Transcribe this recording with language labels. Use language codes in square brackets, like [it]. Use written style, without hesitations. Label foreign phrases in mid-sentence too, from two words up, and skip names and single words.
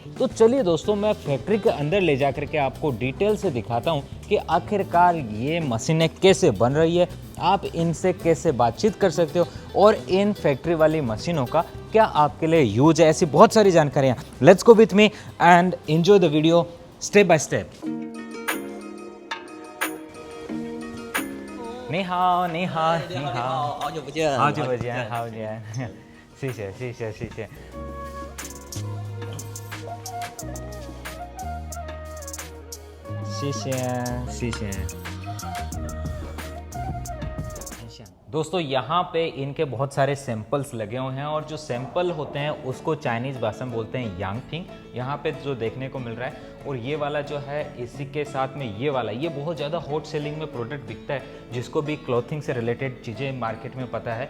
[hi] तो चलिए दोस्तों, मैं फैक्ट्री के अंदर ले जा करके आपको डिटेल से दिखाता हूँ कि आखिरकार ये मशीनें कैसे बन रही है, आप इनसे कैसे बातचीत कर सकते हो और इन फैक्ट्री वाली मशीनों का क्या आपके लिए यूज है। ऐसी बहुत सारी जानकारियाँ। [en] Let's go with me and enjoy the video step by step. [zh] 你好，你好，你好，好久不见，好久不见，好久不见，谢谢，谢谢，谢谢。谢谢，谢谢。 [hi] दोस्तों, यहाँ पे इनके बहुत सारे सैंपल्स लगे हुए हैं और जो सैंपल होते हैं उसको चाइनीज़ भाषा में बोलते हैं यांगफिंग। यहाँ पे जो देखने को मिल रहा है, और ये वाला जो है इसी के साथ में ये वाला, ये बहुत ज़्यादा [en] hot selling [hi] में प्रोडक्ट बिकता है। जिसको भी क्लॉथिंग से रिलेटेड चीज़ें मार्केट में पता है।